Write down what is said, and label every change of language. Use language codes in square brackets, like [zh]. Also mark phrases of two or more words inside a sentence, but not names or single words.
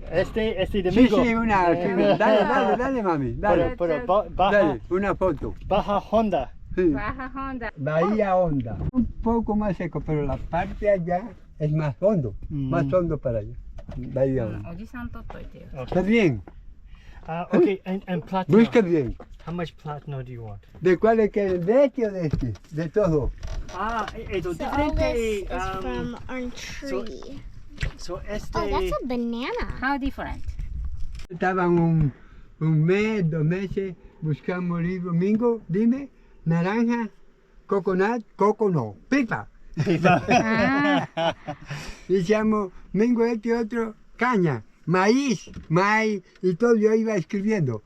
[es] este Sí, Domingo. sí, dale, mami, dale. Baja, Dale, una foto. Baja Honda. Sí. Baja Honda. Bahía Honda. Un poco más seco, pero la parte allá es más hondo. Más hondo para allá. Bahía Honda. [ja] おじさん取っといてよ。 [es] Está bien. [en] Okay, and platinum. [es] Busca bien. [en] How much platinum do you want? [es] ¿De cuál es que de este o de este? De todo. [en] It's So all this is from our tree. [es] So este. [en] Oh, that's a banana. How different? [es] Estaban un mes, 2 meses, buscamos el Domingo, dime, naranja, coconut, coco no, pipa. Ah, Decíamos, Mingo este y otro, caña, maíz, y todo yo iba escribiendo.